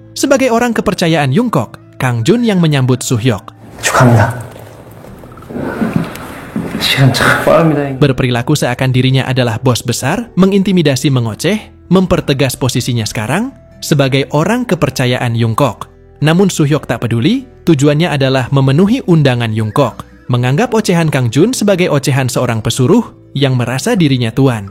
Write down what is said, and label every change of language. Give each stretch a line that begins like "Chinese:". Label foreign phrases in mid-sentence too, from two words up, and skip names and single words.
Indonesian: Sebagai orang kepercayaan Yungkok, Kang Jun yang menyambut Sohyok.
Korean: 축하합니다. 시간 참 빠릅니다.
Indonesian: Berperilaku seakan dirinya adalah bos besar, mengintimidasi mengoceh, mempertegas posisinya sekarang sebagai orang kepercayaan Yungkok. Namun Sohyok tak peduli, tujuannya adalah memenuhi undangan Yungkok, menganggap ocehan Kang Jun sebagai ocehan seorang pesuruh yang merasa dirinya tuan.